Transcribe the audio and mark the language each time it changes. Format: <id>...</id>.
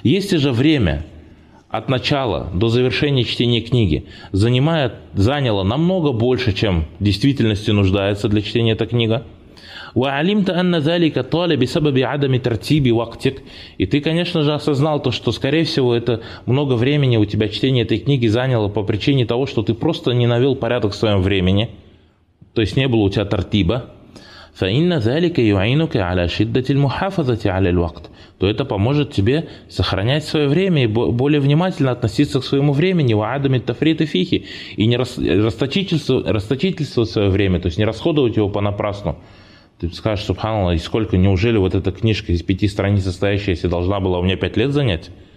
<ru>Если же время от начала до завершения чтения книги заняло намного больше, чем в действительности нуждается для чтения эта книга.</ru> <ar>Ва алимта анна залика тали би сабаби адами тартиби вактик.</ar> <ru>И ты, конечно же, осознал то, что, скорее всего, это много времени у тебя чтение этой книги заняло по причине того, что ты просто не навел порядок в своем времени. То есть не было у тебя тартиба.</ru> <ar>فإن ذلك يعينك على شدة المحافظة على الوقت.</ar> <ru>То это поможет тебе сохранять свое время и более внимательно относиться к своему времени,</ru> <ar>وعدم التفريط فيه,</ar> <ru>и не расточительствовать свое время, то есть не расходовать его понапрасну. Ты скажешь, субханаллах, и сколько, неужели вот эта книжка из 5 страниц состоящаяся должна была у меня 5 лет занять?</ru>